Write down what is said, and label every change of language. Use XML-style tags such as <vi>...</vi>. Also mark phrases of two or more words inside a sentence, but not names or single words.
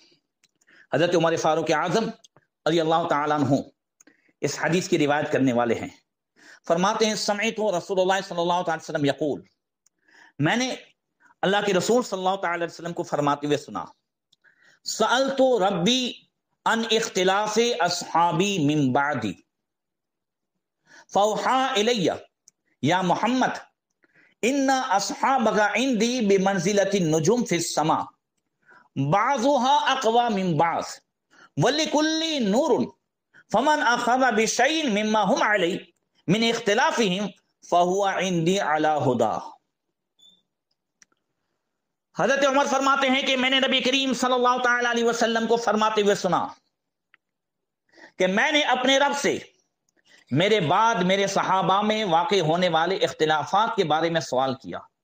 <ur>حضرت عمر فاروق اعظم</ur> <ar>رضی اللہ تعالیٰ عنہ</ar> <ur>اس حدیث کی روایت کرنے والے ہیں، فرماتے ہیں</ur> <ar>سمعت رسول اللہ صلی اللہ تعالی وسلم یقول،</ar> <ur>میں نے اللہ کے رسول</ur> <ar>صلی اللہ تعالی وسلم</ar> <ur>کو فرماتے ہوئے سنا،</ur> <ar>سألت ربی ان اختلاف اصحابی من بعدی فوحا الی یا محمد ان اصحابک عندی بمنزلۃ النجوم فی السماء بعضها اقوى من بعض ولکل نور فمن اخذ بشیء مما هم علیہ من اختلافهم فهو عندی علی ہدی۔</ar> <ur>حضرت عمر فرماتے ہیں کہ میں نے نبی کریم</ur> <ar>صلی اللہ تعالی علیہ وسلم</ar> <ur>کو فرماتے ہوئے سنا کہ میں نے اپنے رب سے میرے بعد میرے صحابہ میں واقع ہونے والے اختلافات کے بارے میں سوال کیا،</ur>